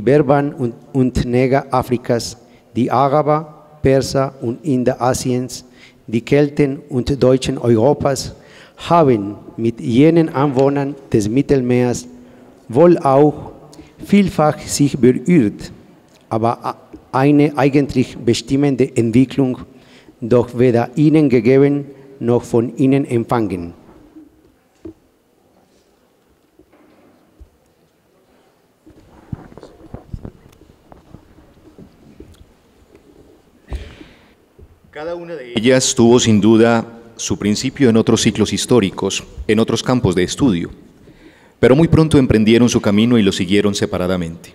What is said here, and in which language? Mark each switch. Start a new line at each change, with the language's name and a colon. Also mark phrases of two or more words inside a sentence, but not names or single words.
German: Berbern und Neger Afrikas, die Araber, Perser und Inder Asiens, die Kelten und Deutschen Europas, haben mit jenen Anwohnern des Mittelmeers wohl auch vielfach sich berührt, aber eine eigentlich bestimmende Entwicklung doch weder ihnen gegeben noch von ihnen empfangen.
Spanish: Cada una de ellas tuvo sin duda su principio en otros ciclos históricos, en otros campos de estudio, pero muy pronto emprendieron su camino y lo siguieron separadamente.